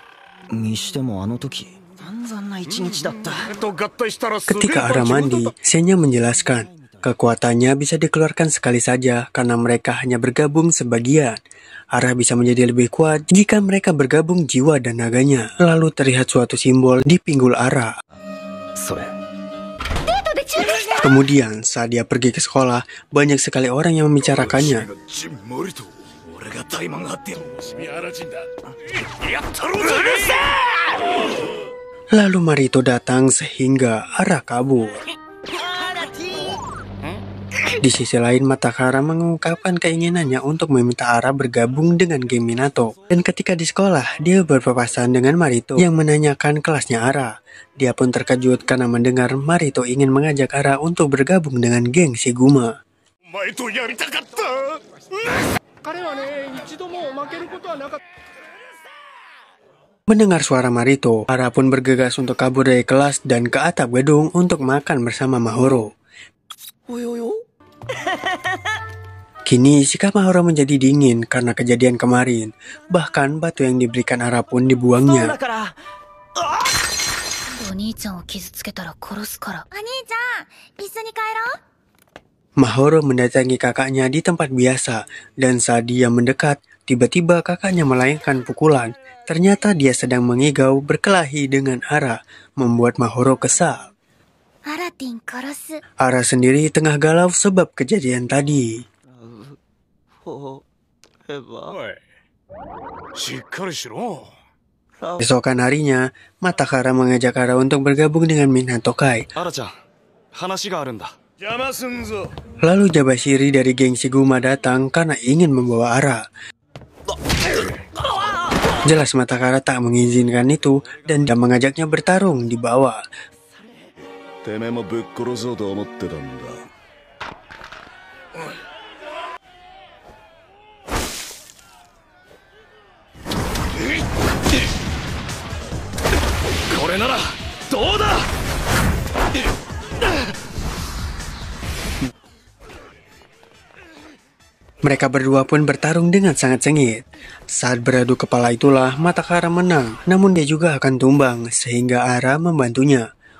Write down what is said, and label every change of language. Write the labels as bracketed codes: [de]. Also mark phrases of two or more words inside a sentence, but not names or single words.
[id] Ketika Ara mandi, Senya menjelaskan kekuatannya bisa dikeluarkan sekali saja karena mereka hanya bergabung sebagian. Ara bisa menjadi lebih kuat jika mereka bergabung jiwa dan naganya. Lalu terlihat suatu simbol di pinggul Ara. Kemudian saat dia pergi ke sekolah, banyak sekali orang yang membicarakannya. [ja] ジンマリト俺が怠慢がってシミアラジンだやったろうぜうるせえ [id] Lalu Marito datang sehingga Ara kabur. Di sisi lain, Matakara mengungkapkan keinginannya untuk meminta Ara bergabung dengan geng Minato. Dan ketika di sekolah, dia berpapasan dengan Marito yang menanyakan kelasnya Ara. Dia pun terkejut karena mendengar Marito ingin mengajak Ara untuk bergabung dengan geng Shiguma. [ja] お前とやりたかった [id] Mendengar suara Marito, Ara pun bergegas untuk kabur dari kelas dan ke atap gedung untuk makan bersama Mahoro. Kini sikap Mahoro menjadi dingin karena kejadian kemarin. Bahkan batu yang diberikan Ara pun dibuangnya. [ja] お兄ちゃんを傷つけたら殺すから。お兄ちゃん、一緒に帰ろう。 [id] Mahoro mendatangi kakaknya di tempat biasa, dan saat dia mendekat, tiba-tiba kakaknya melayangkan pukulan. Ternyata dia sedang mengigau berkelahi dengan Ara, membuat Mahoro kesal. Ara sendiri tengah galau sebab kejadian tadi. [ja] おいしっかりしろ [id] Esokan harinya, Matakara mengajak Ara untuk bergabung dengan Minato Kai. [ja] アラちゃん話があるんだ邪魔すんぞ [id] Lalu Jabashiri dari geng Shiguma datang karena ingin membawa Ara. Jelas Matakara tak mengizinkan itu dan dia mengajaknya bertarung di bawah. [ja] てめえもぶっ殺そうと思ってたんだこれならどうだ [id] Mereka berdua pun bertarung dengan sangat sengit. Saat beradu kepala itulah Matakara menang, namun dia juga akan tumbang sehingga Ara membantunya.